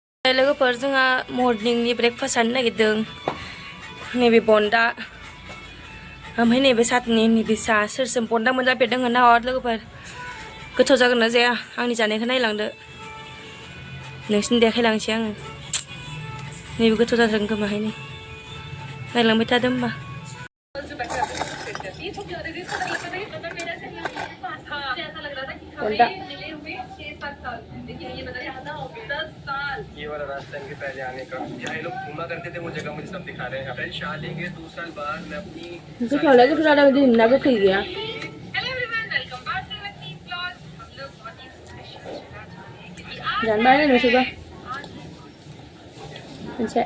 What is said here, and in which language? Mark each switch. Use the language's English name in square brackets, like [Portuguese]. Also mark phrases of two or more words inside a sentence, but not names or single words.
[Bodo] ओमफ्राय लोगोफोर जोंहा मर्निंनि ब्रेकफास्ट जानो नागिरदों नैबे बनदा ओमफ्राय नैबे सातनि नैबे सा सोर सोर बनदा मोनजाफेरदों होनना हर लोगोफोर गोथाव जागोन ना जाया आंनि जानायखौ नायलांदो नोंसिनि देखायलांसै आङो नैबे गोथाव जादों खोमाहाय नै नायलांबाय थादो होमबा [Hindi] ये वाला रास्ता इनके पहले आने का यहाँ ये लोग घूमा करते थे वो जगह मुझे सब दिखा रहे हैं फ्रेंड शादी के 2 साल बाद मैं अपनी [Bodo] जानबाय नोंसोरबो मोनसे